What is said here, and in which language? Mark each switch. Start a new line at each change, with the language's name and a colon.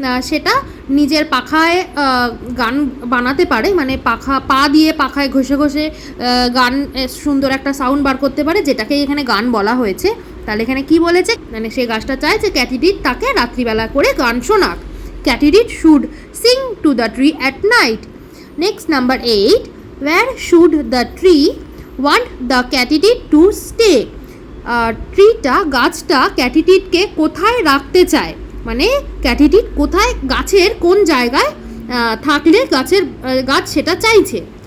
Bangla: সেটা নিজের পাখায় গান বানাতে পারে, মানে পা দিয়ে পাখায় ঘষে ঘষে গান সুন্দর একটা সাউন্ড বার করতে পারে, যেটাকে এখানে গান বলা হয়েছে। তাহলে এখানে কি বলেছে, মানে সে গাছটা চায় যে ক্যাটিডিড তাকে রাত্রিবেলা করে গান শোনাক।
English: Katydid should sing to the tree at night. Next number 8, where should the tree want the catitid to stay?
Bangla: ট্রিটা গাছটা ক্যাটিটিডকে কোথায় রাখতে চায়, মানে ক্যাটিটিড কোথায়, গাছের কোন জায়গায় থাকলে গাছ সেটা চাইছে।